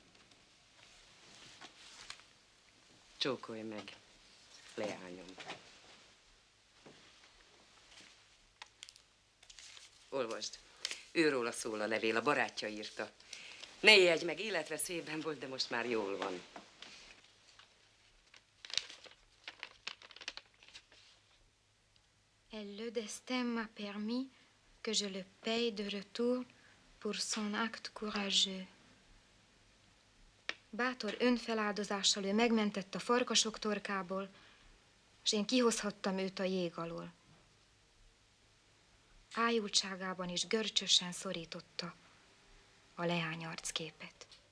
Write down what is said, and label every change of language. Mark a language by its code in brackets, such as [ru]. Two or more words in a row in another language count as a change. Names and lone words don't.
[hu] Csókolj meg, leányom. Olvasd. Őróla szól a levél, a barátja írta. Ne ijedj meg, életveszélyben volt, de most már jól van. [fr] Le destin m'a permis que je le paye de retour pour son acte courageux. [hu] Bátor önfeláldozással ő megmentett a farkasok torkából, és én kihozhattam őt a jég alól. Ájultságában is görcsösen szorította a leány arcképet.